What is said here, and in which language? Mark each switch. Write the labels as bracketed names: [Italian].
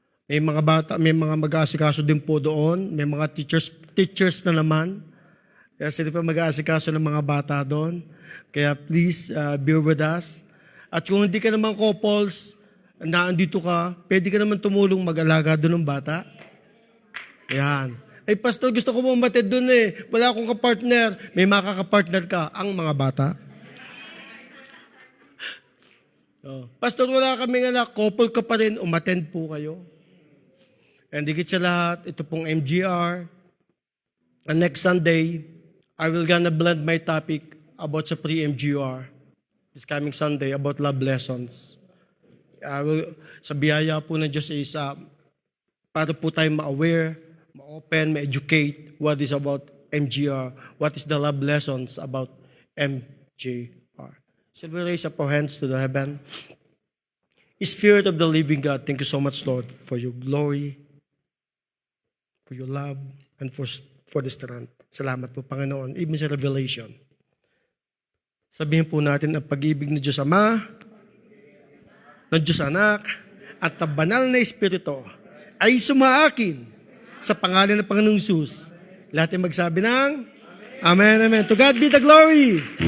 [Filipino] May mga bata, may mga mag-aasikaso din po doon. May mga teachers na naman. Kaya sila pa mag-aasikaso ng mga bata doon. [English] Kaya please, bear with us. [Filipino] At kung hindi ka naman couples, na andito ka, pwede ka naman tumulong mag-alaga doon ng bata. Yan. Ay, pastor, gusto ko mamatid doon eh. Wala akong kapartner. May makakapartner ka, ang mga bata. Oh. Pastor, wala kaming anak. Couple ka pa rin, umattend po kayo. [English] And [Filipino] higit sa lahat, ito pong [English] MGR. And next Sunday, I will gonna blend my topic about sa pre-MGR. This coming Sunday, about love lessons. [Filipino] Sa biyaya po ng Diyos [English] is para po tayo ma-aware, ma-open, ma-educate what is about MGR, what is the love lessons about MGR. Shall we raise up our hands to the heaven? Spirit of the living God, thank you so much, Lord, for your glory, for your love, and for the strength. [Filipino] Salamat po, Panginoon, even sa revelation. Sabihin po natin ang pag-ibig ng Diyos Ama, ng Diyos Anak, at ng banal na Espiritu ay sumaakin sa pangalan ng Panginoong Jesus. Lahat ay magsabi ng Amen, Amen. [English] To God be the glory.